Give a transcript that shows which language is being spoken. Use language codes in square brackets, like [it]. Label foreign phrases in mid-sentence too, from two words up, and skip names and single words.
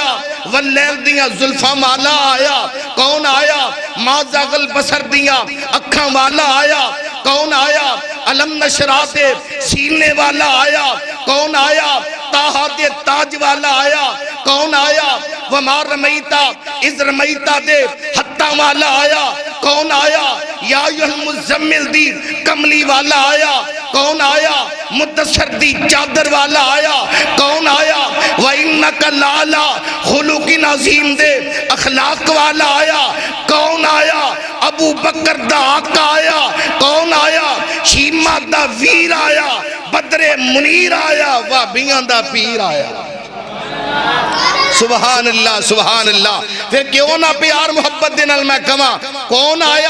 [pa] واللیل دیاں زلفاں والا آیا. کون آیا? [ar] ما زاغ البصر [pa] دیاں اکھاں والا آیا. کون آیا? [ar] ألم نشرح [pa] دے سینے والا آیا. کون آیا؟ طٰہٰ دے تاج والا آیا. کون آیا? [ar] وما رميت إذ رميت [pa] دے ہتھاں والا آیا. کون آیا? [ar] يا أيها المزمل [pa] دی کملی والا آیا. کون آیا? مدثر دی چادر والا آیا. کون آیا? [ar] وإنك لعلى خلق عظيم [pa] دے اخلاق والا آیا. کون آیا؟ ابوبکر دا آقا آیا. کون آیا؟ شیما دا ویر آیا. بدرِ منیر آیا۔ وابیاں دا پیر آیا. [ar] سبحان الله، سبحان الله. [pa] فیر کیوں نہ پیار محبت دے نال میں کہاں، کون آیا?